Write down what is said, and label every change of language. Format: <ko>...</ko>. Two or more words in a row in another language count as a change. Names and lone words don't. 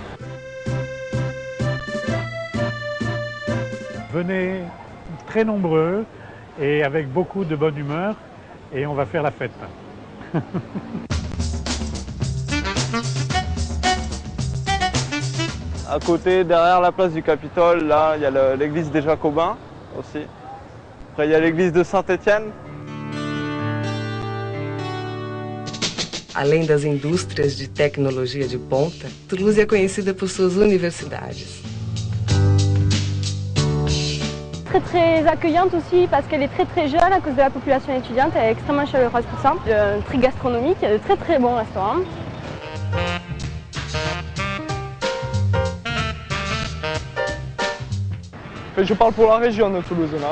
<fr>Venez très nombreux et avec beaucoup de bonne humeur et on va faire la fête. À côté, derrière la place du Capitole, là, il y a l'église des Jacobins aussi. Après, il y a l'église de Saint-Étienne.</fr> <pt>Além das indústrias de tecnologia de ponta, Toulouse é conhecida por suas universidades.</pt> <fr>Très accueillante aussi parce qu'elle est très jeune à cause de la population étudiante, elle est extrêmement chaleureuse pour ça. Très gastronomique, il y a de très bons restaurants. Je parle pour la région de Toulouse là.</fr>